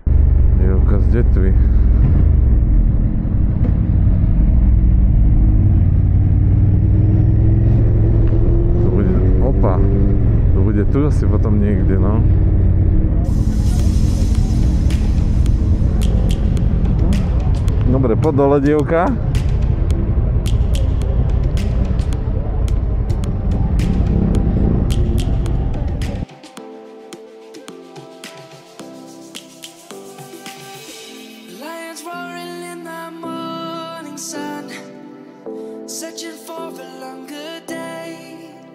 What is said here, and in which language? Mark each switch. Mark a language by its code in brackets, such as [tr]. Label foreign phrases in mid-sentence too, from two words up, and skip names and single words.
[sk] Dievka z detvy. To bude, opa. To bude tu asi potom niekde, no. Dobre, poď dole, dievka. [en] Lions roaring in the morning sun, searching for a longer day.